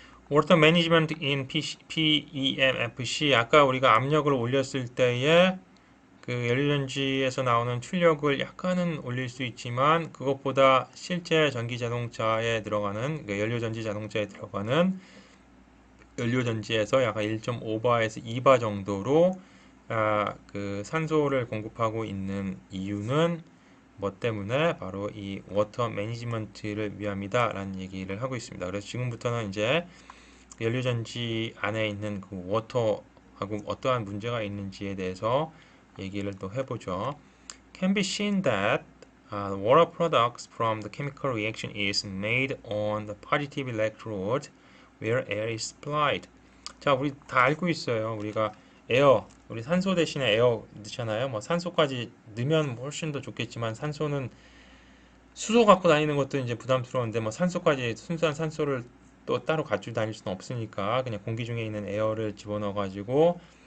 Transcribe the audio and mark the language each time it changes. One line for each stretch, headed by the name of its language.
English: Water Management in PEMFC
Korean: 아까 우리가 압력을 올렸을 때에 그 연료전지에서 나오는 출력을 약간은 올릴 수 있지만 그것보다 실제 전기 자동차에 들어가는 연료전지 자동차에 들어가는 연료전지에서 약간 1.5바에서 2바 정도로 그 산소를 공급하고 있는 이유는 뭐 때문에 바로 이 워터 매니지먼트를 위함이다 라는 얘기를 하고 있습니다. 그래서 지금부터는 이제 연료전지 안에 있는 그 워터하고 어떠한 문제가 있는지에 대해서 얘기를 또 해보죠.
English: Can be seen that water products from the chemical reaction is made on the positive electrode where air is supplied.
Korean: 자, 우리 다 알고 있어요. 우리가 우리 산소 대신에 에어 넣잖아요. 뭐 산소까지 넣으면 훨씬 더 좋겠지만 산소는 수소 갖고 다니는 것도 이제 부담스러운데 뭐 산소까지 순수한 산소를 또 따로 가지고 다닐 수는 없으니까 그냥 공기 중에 있는 에어를 집어넣어 가지고